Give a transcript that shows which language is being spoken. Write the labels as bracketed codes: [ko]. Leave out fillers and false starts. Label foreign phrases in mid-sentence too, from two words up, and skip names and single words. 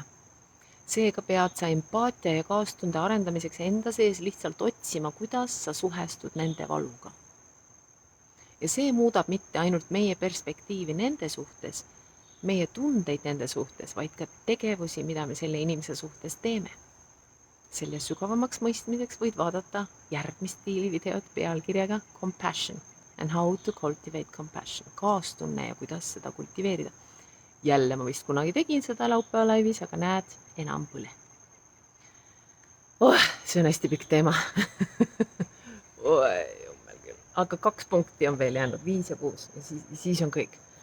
[et] Seega pead sa empaatia ja kaastunde arendamiseks enda sees lihtsalt otsima, kuidas sa suhestud nende valuga. Ja see muudab mitte ainult meie perspektiivi nende suhtes, meie tundeid nende suhtes, vaid ka tegevusi, mida me selle inimese suhtes teeme. Selle sügavamaks mõistmiseks võid vaadata järgmist videot pealkirjaga [en] Compassion and how to cultivate compassion. [et] Kaastunne ja kuidas seda kultiveerida. Jälle ma vist kunagi tegin seda laupäeva laivis, aga näed, enam põle. See on hästi pikk teema. Aga 2 punkti on veel jäänud, 5 ja 6 ja siis on kõik.